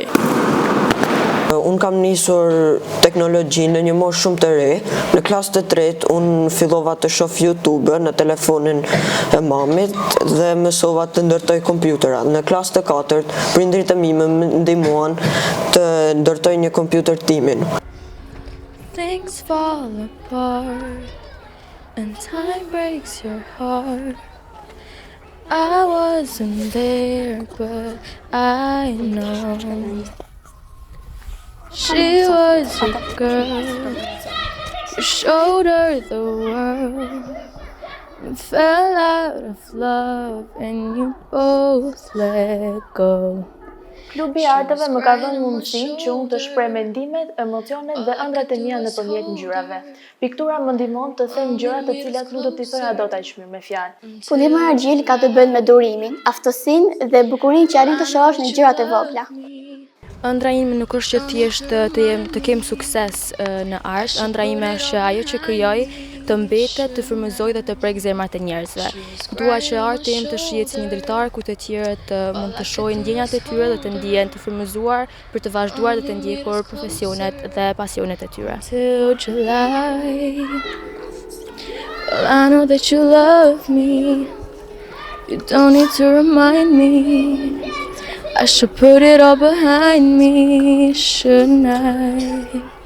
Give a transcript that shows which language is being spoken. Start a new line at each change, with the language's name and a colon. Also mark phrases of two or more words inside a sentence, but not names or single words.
Albanian: Unë kam nisur teknologjinë në një moshë shumë të re. Në klasë të tretë unë fillova të shoh YouTube në telefonin e mamit dhe mësova të ndërtoj kompjuterat. Në klasë të katërt, prindrit e mi më ndihmuan të ndërtoj një kompjuter timin.
English: Things fall apart and time breaks your heart. I wasn't there but I know she was a girl who showed her the world and fell out of love and you both let go.
Albanian: Klubi i Arteve më ka dhënë mundësinë që unë të shpreh mendimet, emocionet dhe ëndrat e mia nëpërmjet ngjyrave. Piktura më ndihmon të them gjëra të cilat nuk do t'i thoja dot aq mirë me fjalë. Punimi argjil ka të bëjë me durimin, aftësinë dhe bukurinë që arrin të shohësh në gjërat e vogla. Ëndra ime nuk është që thjesht të kem sukses në art, ëndra ime është që ajo që krijoj të mbetet, të frymëzoj dhe të prek zemrat e njerëzve. Dua që arti im të shihet si një dritar ku të tjerët mund të shohin ndjenjat e tyre dhe të ndihen të frymëzuar për të vazhduar dhe të ndjekur profesionet dhe pasionet e tyre.
English: Till July, well, I know that you love me. You don't need to remind me. I should put it all behind me, shouldn't I?